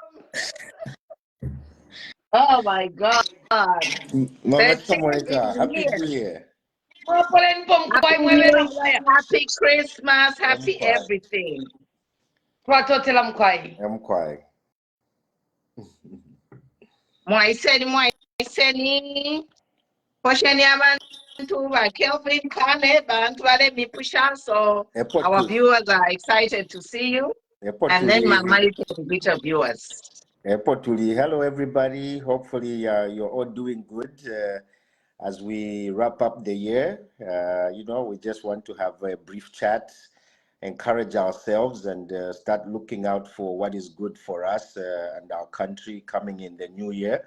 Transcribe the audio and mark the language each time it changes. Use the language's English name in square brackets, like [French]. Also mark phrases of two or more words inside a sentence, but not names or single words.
[English] Oh my God. Mama Tomonica, happy New Year. Happy New Year, happy Christmas, happy everything. I'm quiet. [Bemba] Mwaiseni. Posheni abantu ba Kelvin Kane, bantu bale mipusha. [English] So our viewers are excited to see you. And then Mama, you can greet our viewers. Hello, everybody. Hopefully, you're all doing good as we wrap up the year. We just want to have a brief chat, encourage ourselves, and start looking out for what is good for us and our country coming in the new year.